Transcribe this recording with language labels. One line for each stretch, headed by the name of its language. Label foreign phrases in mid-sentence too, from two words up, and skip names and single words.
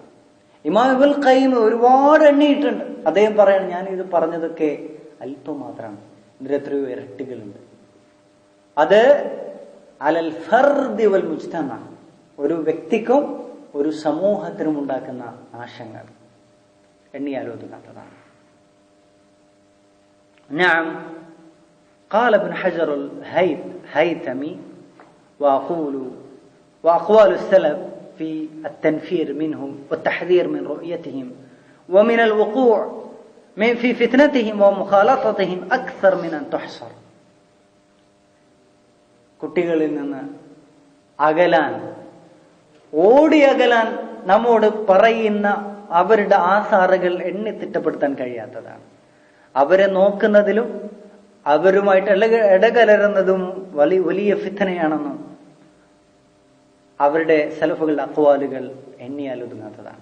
Malayalam: ഇമാം ഇബ്നുൽ ഖയ്യിം ഒരുപാട് എണ്ണിയിട്ടുണ്ട്. അദ്ദേഹം പറയാണ്, ഞാൻ ഇത് പറഞ്ഞതൊക്കെ അല്പം മാത്രമാണ്, ഇതിൽ എത്രയോ ഇരട്ടികളുണ്ട്. അത്
Arabic: على الفرد والمجتمع,
Malayalam: ഒരു വ്യക്തിക്കും ഒരു സമൂഹത്തിനും ഉണ്ടാക്കുന്ന നാശങ്ങൾ എണ്ണിയാലോചിക്കാത്തതാണ്.
Arabic: نعم قال ابن حجر الهيثمي وأقوال السلف في التنفير منهم والتحذير من رؤيتهم ومن الوقوع في فتنتهم ومخالطتهم أكثر من أن تحصر.
Malayalam: കുട്ടികളിൽ നിന്ന് ഓടി അകലാൻ നമ്മോട് പറയുന്ന അവരുടെ ആസാറുകൾ എണ്ണി തിട്ടപ്പെടുത്താൻ കഴിയാത്തതാണ്. അവരെ നോക്കുന്നതിലും അവരുമായിട്ട് ഇടകലരുന്നതും വലിയ ഫിത്നയാണെന്നും അവരുടെ സലഫുകളുടെ അഖ്വാലുകൾ എണ്ണിയാൽ ഒതുങ്ങാത്തതാണ്.